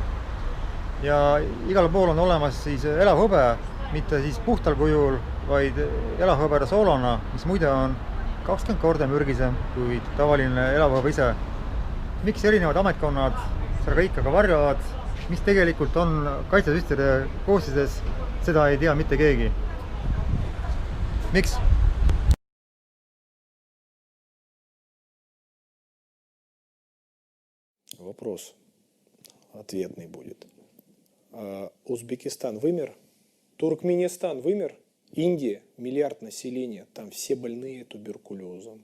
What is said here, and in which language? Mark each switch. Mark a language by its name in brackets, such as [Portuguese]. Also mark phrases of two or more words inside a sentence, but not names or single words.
[Estonian] Ja igal pool on olemas siis elavhõbe, mitte siis puhtal kujul, vaid elavhõbeda soolona, mis muide on 20 korda mürgisem kui tavaline elavhõbe ise. Miks erinevad ametkonnad seda kõik aga varjavad, mis tegelikult on kaitsesüstide koostistes, seda ei tea mitte keegi. Miks? [Russian] Вопрос ответный будет. Узбекистан вымер, Туркменистан вымер, Индия, миллиард населения, там все больные туберкулезом.